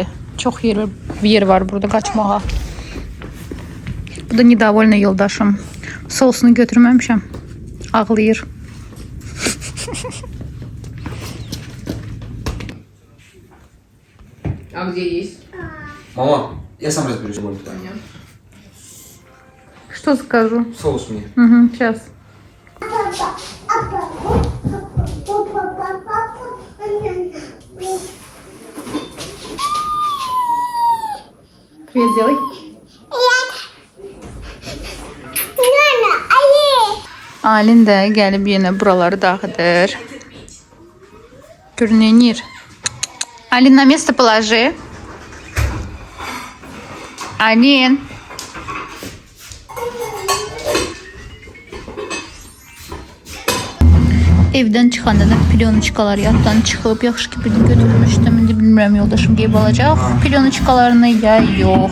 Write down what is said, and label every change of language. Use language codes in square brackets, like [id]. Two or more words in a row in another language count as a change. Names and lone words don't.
[az] Çox yer var burada qaçmağa. Bu da недовольный yoldaşım. Sosunu götürməmişəm. Ağlayır. [ru] А где есть? Мама, я сам разберусь. Что скажу? Соус мне. Угу, сейчас. Привет, сделай. [az] Aylin də gəlib yenə buraları dağıdır. Görünür. Aylin, [ru] на место положи. [az] Aylin. Evdən çıxanda da plyonçkalar yaddan çıxıb. Yaxşı ki, birini götürmüşdüm. İndi bilmirəm yoldaşım qeyb alacaq plyonçkalarını ya yox.